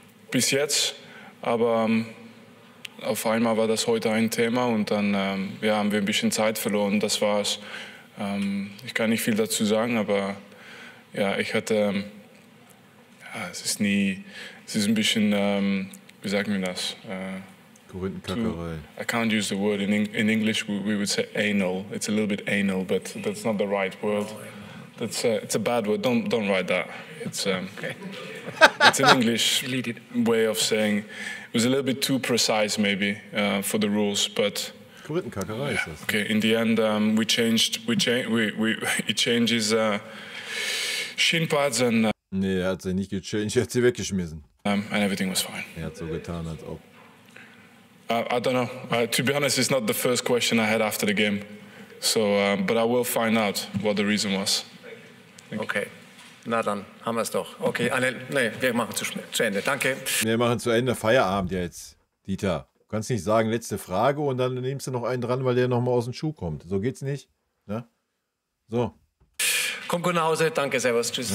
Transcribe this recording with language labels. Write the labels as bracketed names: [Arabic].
[German] Bis jetzt, aber auf einmal war das heute ein Thema und dann haben wir ein bisschen Zeit verloren, das war's. Ich kann nicht viel dazu sagen, aber ja, ich hatte... Ja, es ist ein bisschen, wie sagen wir das? Korinthenkackerei. [English] I can't use the word in English. We would say anal. It's a little bit anal, but that's not the right word. It's a bad word. Don't write that. It's it's an English way of saying. It was a little bit too precise, maybe, for the rules, but. [German] Korinthenkackerei ist das. [English] Okay. In the end, we changed. He changes shin pads and. [German] Nee, er hat sie nicht gechanged. Er hat sie weggeschmissen. [English] And everything was fine. [German] Er hat so getan, als ob. [English] I don't know. To be honest, it's not the first question I had after the game. So, but I will find out what the reason was. Okay. [German] Na dann, haben wir es doch. Okay, wir machen zu Ende. Danke. Wir machen zu Ende Feierabend jetzt. Dieter, du kannst nicht sagen, letzte Frage und dann nimmst du noch einen dran, weil der nochmal aus dem Schuh kommt. So geht's nicht. Ne? So. Kommt gut nach Hause. Danke, servus. Tschüss.